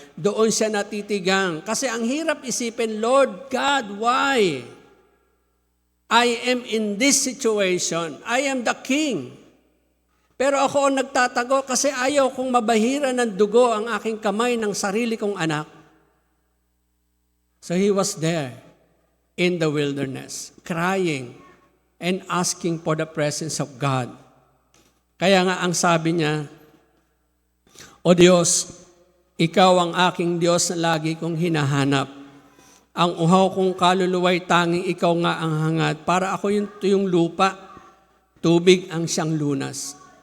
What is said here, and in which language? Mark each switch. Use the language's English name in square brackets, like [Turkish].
[Filipino] Doon siya natitigang. Kasi ang hirap isipin, [English] Lord God, why? I am in this situation. I am the king. [Filipino] Pero ako ang nagtatago kasi ayaw kong mabahira ng dugo ang aking kamay ng sarili kong anak. [English] So he was there in the wilderness, crying and asking for the presence of God. [Filipino] Kaya nga ang sabi niya, O Diyos, Ikaw ang aking Diyos na lagi kong hinahanap. Ang uhaw kong kaluluwa'y tanging Ikaw nga ang hangad. Para ako yung lupa, tubig ang siyang lunas.